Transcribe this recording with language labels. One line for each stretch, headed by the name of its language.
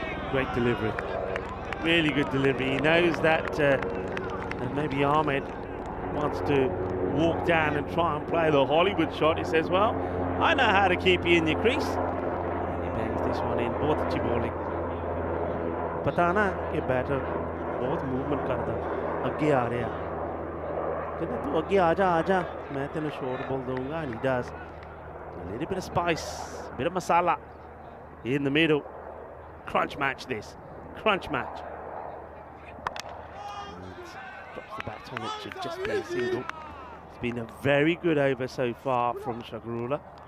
English: Great delivery. Really good delivery. He knows that and maybe Ahmed wants to walk down and try and play the Hollywood shot. He says, well, I know how to keep you in your crease. He bangs this one in. Both अच्छी bowling.
Hindi: पता ना कि batter बहुत movement करता आगे आ रहा कहता तू आगे आजा मैं तेरे शॉर्ट बॉल दूंगा, and he does.
English: A little bit of spice, a bit of masala in the middle. Crunch match this. Crunch match. And drops the bat on it, should just be a single. It's been a very good over so far from Shakarula.